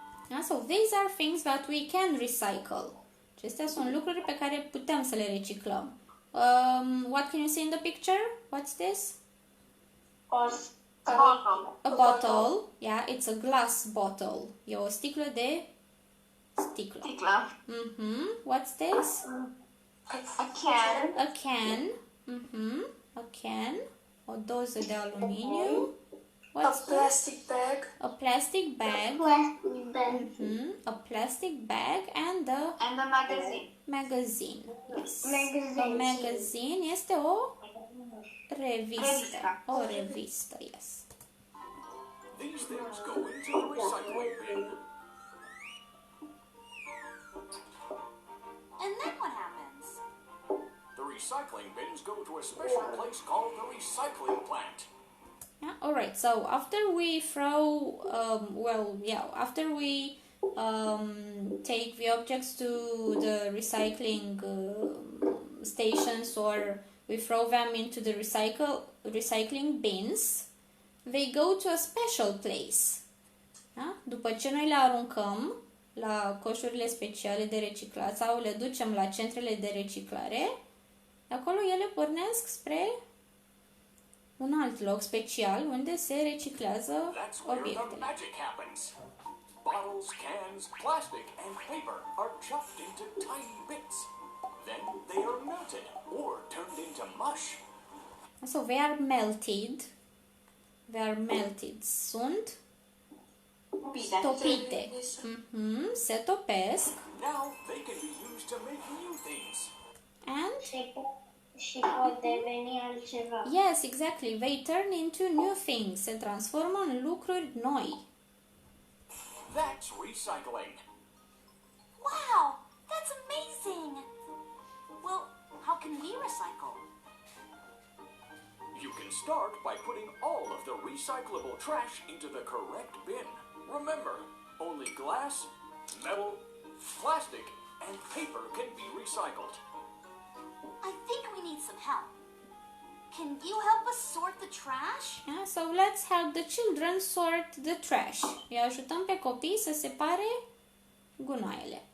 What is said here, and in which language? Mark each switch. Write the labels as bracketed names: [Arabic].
[English] Yeah, so these are things that we can recycle. [Romanian] Acestea sunt lucruri pe care putem să le reciclăm. [English] What can you see in the picture? What's this? Bottle. A bottle. Yeah, it's a glass bottle. [Romanian] E o sticlă de sticlă. Sticlă. [English] What's this? A can. A can. A can. [Romanian] O doză de aluminiu. [English] A What's this? plastic bag. A plastic bag. Plastic bag. A plastic bag and a And a magazine. magazine. Yes. Magazine. A magazine [Romanian] este o revistă. Revistă. O revistă, [English] yes. These things go into the recycling bin. And then what happens? The recycling bins go to a special place called the recycling plant. Yeah, all right. So after we throw, after we take the objects to the recycling stations, or we throw them into the recycling bins, they go to a special place. [Romanian] Da? După ce noi le aruncăm la coșurile speciale de reciclat sau le ducem la centrele de reciclare, de acolo ele pornesc spre un alt loc special unde se reciclează [English] That's where the [Romanian] obiectele. [English] magic happens. Bottles, cans, plastic, and paper are chopped into tiny bits. Then they are melted or turned into mush. So they are melted. They are melted. [Romanian] Sunt Bine. topite. Se topesc. [English] Now they can be used to make new things. And [Romanian] Și pot deveni altceva. [English] yes, exactly. They turn into new things. [Romanian] Se transformă în lucruri noi. [English] That's recycling. Wow, that's amazing! Well, how can we recycle? You can start by putting all of the recyclable trash into the correct bin. Remember, only glass, metal, plastic, and paper can be recycled. I think we need some help. Can you help us sort the trash? Yeah, so let's help the children sort the trash. [Romanian] Îi ajutăm pe copii să separe gunoaiele.